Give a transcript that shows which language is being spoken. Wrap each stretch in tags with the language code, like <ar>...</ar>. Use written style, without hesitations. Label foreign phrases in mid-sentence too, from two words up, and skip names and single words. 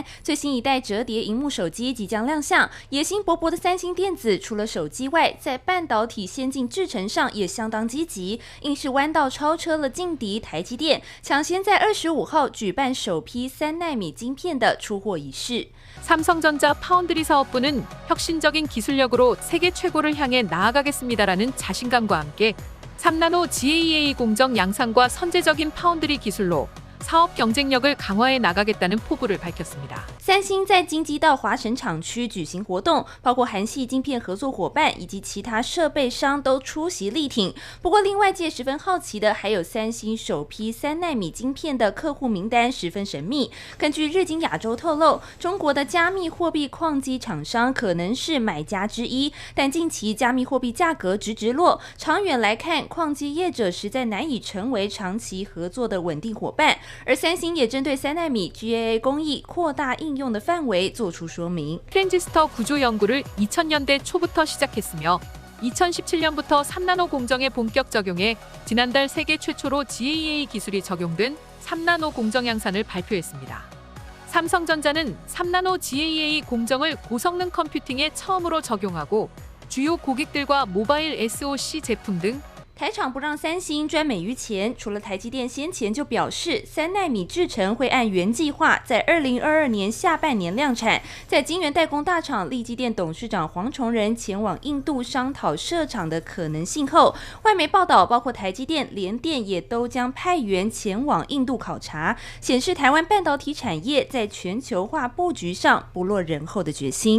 <zh>最新一代折叠荧幕手机即将亮相，野心勃勃的三星电子，除了手机外，在半导体先进制程上也相当积极，硬是弯道超车了劲敌台积电，抢先在25号举办首批3奈米晶片的出货仪式。</zh> <ko>삼성전자 파운드리 사업부는 혁신적인 기술력으로 세계 최고를 향해 나아가겠습니다라는 자신감과 함께 3나노 GAA 공정 양산과 선제적인 파운드리 기술로 사업 경쟁력을 강화해 나가겠다는 포부를 밝혔습니다.</ko> <zh>三星在京畿道华城厂区举行活动，包括韩系晶片合作伙伴以及其他设备商都出席力挺。不过，令外界十分好奇的还有三星首批3奈米晶片的客户名单十分神秘。根据日经亚洲透露，中国的加密货币矿机厂商可能是买家之一，但近期加密货币价格直落，长远来看，矿机业者实在难以成为长期合作的稳定伙伴。而三星也针对3奈米 GAA 工艺扩大应用的范围做出说明。</zh> <ko>트랜지스터 구조 연구를 2000년대 초부터 시작했으며 2017년부터 3나노 공정에 본격 적용해 지난달 세계 최초로 GAA 기술이 적용된 3나노 공정 양산을 발표했습니다. 삼성전자는 3나노 GAA 공정을 고성능 컴퓨팅에 처음으로 적용하고 주요 고객들과 모바일 SoC 제품 등</ko> <zh>台厂不让三星赚美于钱，除了台积电先前就表示3奈米制程会按原计划在2022年下半年量产，在晶圆代工大厂力积电董事长黄崇仁前往印度商讨设厂的可能性后，外媒报道包括台积电、联电也都将派员前往印度考察，显示台湾半导体产业在全球化布局上不落人后的决心。</zh>